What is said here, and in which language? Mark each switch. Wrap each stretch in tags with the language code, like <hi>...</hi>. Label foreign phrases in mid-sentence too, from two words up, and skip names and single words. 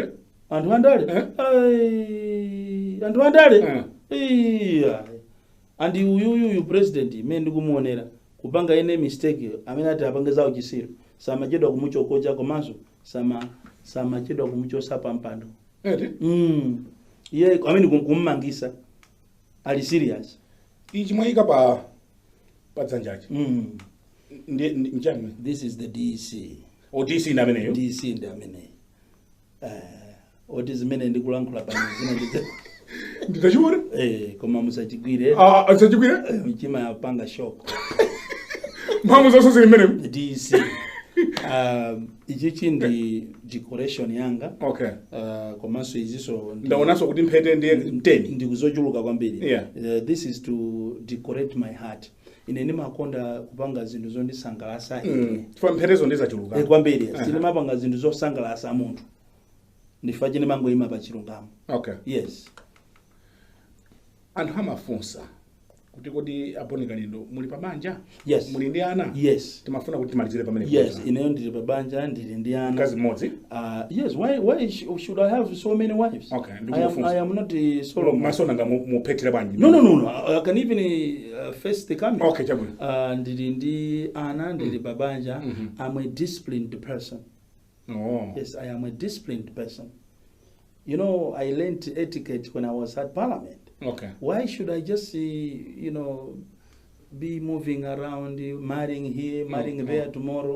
<ny>anthu andale anthu andale andi uyu president imene ndikumuonera kupanga ene mistake amene ati apange zawo chisiro samachedwa kumuchokocha komanso samachedwa kumuchosa pampando iye amene kummangisa ali serious ichi mwayika pa dzanjaji njani.</ny> <en>This is the DC.</en> <ny>DC ndameneyo. DC ndamene. Oti zimene ndikulankhula pano zina ndize. Nditachibona? Koma musachigwire. Musachigwire? Mchima yapanga shock. mphamvu zonse zili mmene. DC. Ichichi ndi decoration yanga. Okay. Komanso iziso Ndaonanso kuti mphete ndiye 10. Ndikuzochuluka kwambiri. Yeah.</ny> <en>This is to decorate my heart.</en> <ny>Ine ndimakonda kupanga zinthu zondisangalatsa Chifukwa mphetezo ndizachuluka. kwambiri. Sindimapanga zinthu zosangalatsa munthu. Ndifa chine mangoyima pa chilungamo. Okay. Yes. Anthu amafunsa kuti kodi Boni Kalindo muli pabanja? Yes. Muli ndi ana? Yes. Timafuna kuti timalizire pamene. Yes, ineyo ndili pabanja, ndili ndi ana. Mkazi mmodzi?</ny> <en>Yes, why should I have so many wives? Okay, I am not solo.</en> <ny>Masona nga muphetera bwanji.</ny> <en>No. I can even face the camera.</en> <ny>Okay, chabwino. Ndili ndi ana, ndili pabanja.</ny> <en>I'm a disciplined person. Oh. Yes, I am a disciplined person. You know, I learned etiquette when I was at Parliament. Okay. Why should I just be moving around, marrying here, marrying there tomorrow?</en>